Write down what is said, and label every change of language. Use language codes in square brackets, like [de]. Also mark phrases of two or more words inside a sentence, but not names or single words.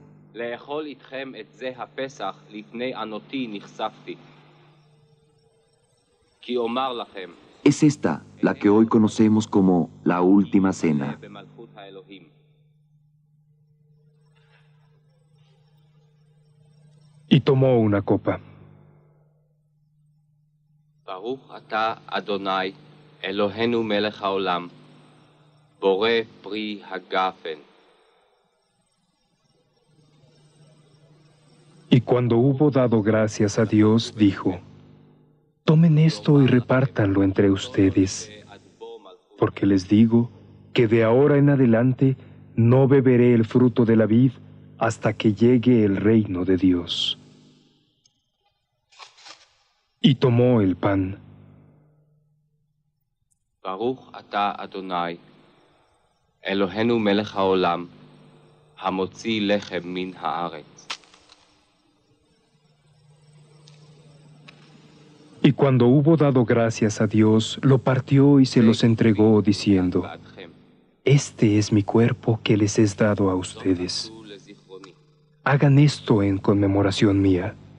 [es] Es esta la que hoy conocemos como la última cena. Y tomó una copa. [he] ברוך אתה אדוני, אלוהינו מלך העולם, בורא פרי הגפן. [es] Y cuando hubo dado gracias a Dios, dijo: Tomen esto y repártanlo entre ustedes, porque les digo que de ahora en adelante no beberé el fruto de la vid hasta que llegue el reino de Dios. Y tomó el pan. [he] ברוך אתה אדוני, אלוהינו מלך העולם, המוציא לחם מן הארץ. [es] Y cuando hubo dado gracias a Dios, lo partió y se los entregó, diciendo: Este es mi cuerpo que les es dado a ustedes. Hagan esto en conmemoración mía.